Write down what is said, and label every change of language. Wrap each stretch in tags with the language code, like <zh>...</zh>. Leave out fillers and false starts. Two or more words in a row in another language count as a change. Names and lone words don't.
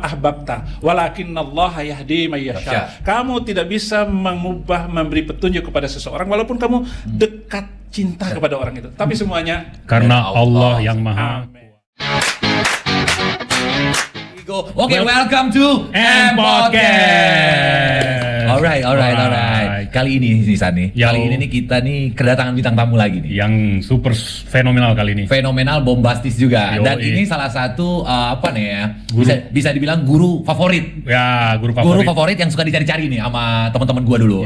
<ar>أحببت ولكن الله يهدي من يشاء.</ar> <id>Kamu tidak bisa mengubah, memberi petunjuk kepada seseorang walaupun kamu dekat cinta kepada orang itu. Tapi semuanya karena Allah yang Maha. Amin. Oke,</id> <en>welcome to M Podcast.</en> <id>Alright. Kali ini nih San nih. Kali ini nih kita nih kedatangan bintang tamu lagi nih. Yang super fenomenal kali ini. Fenomenal, bombastis juga. Dan ini salah satu apa nih ya? Bisa dibilang guru favorit. Ya, guru favorit yang suka dicari-cari nih sama teman-teman gua dulu</id>